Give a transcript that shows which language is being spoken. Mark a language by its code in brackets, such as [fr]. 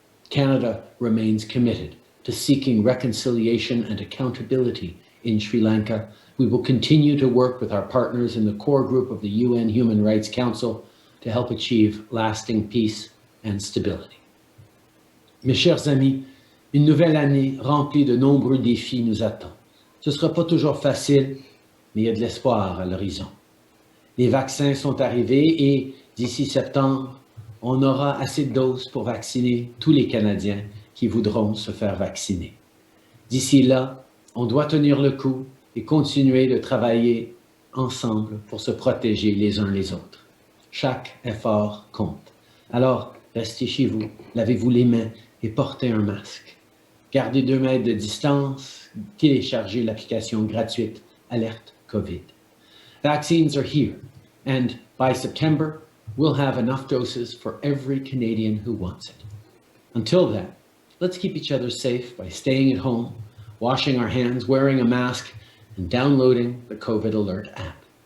[en] Canada remains committed to seeking reconciliation and accountability in Sri Lanka. We will continue to work with our partners in the core group of the UN Human Rights Council to help achieve lasting peace and stability. [fr] Mes chers amis, une nouvelle année remplie de nombreux défis nous attend. Ce ne sera pas toujours facile, mais il y a de l'espoir à l'horizon. Les vaccins sont arrivés et d'ici septembre, on aura assez de doses pour vacciner tous les Canadiens qui voudront se faire vacciner. D'ici là, on doit tenir le coup et continuer de travailler ensemble pour se protéger les uns les autres. Chaque effort compte. Alors, restez chez vous, lavez-vous les mains et portez un masque. Gardez 2 mètres de distance, téléchargez l'application gratuite Alerte COVID. [en] Vaccines are here, and by September, we'll have enough doses for every Canadian who wants it. Until then, let's keep each other safe by staying at home, washing our hands, wearing a mask, and downloading the COVID Alert app.